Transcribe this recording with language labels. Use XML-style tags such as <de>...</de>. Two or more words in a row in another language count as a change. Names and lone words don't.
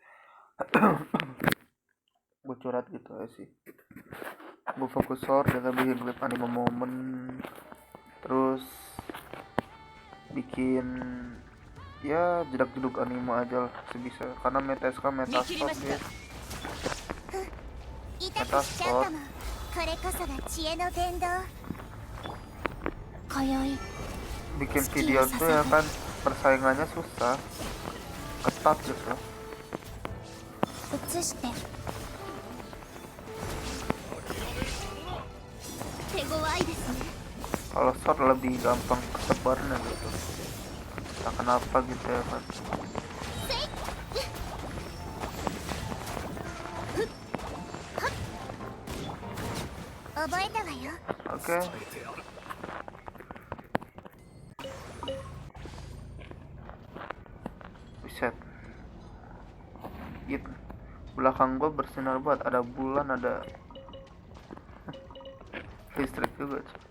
<id>Gue curhat gitu aja sih. Gue fokus short dengan bikin klip anime momen, terus bikin ya jedak-jeduk anime aja lah sebisa, karena meta short guys.</id> <ja>痛くしちゃうかも。これこそが知恵の伝道。今宵</ja> <id>Bikin video tuh ya kan persaingannya susah, ketat gitu.</id> <ja>移して手強いですね。</ja> <id>Kalau short lebih gampang kesebarnya gitu. Nah, kenapa gitu ya kan?</id> <ja>覚えたわよ。</ja> <id>Oke. Buset. Gitu. Belakang gua bersinar banget, ada bulan, ada listrik juga.</id>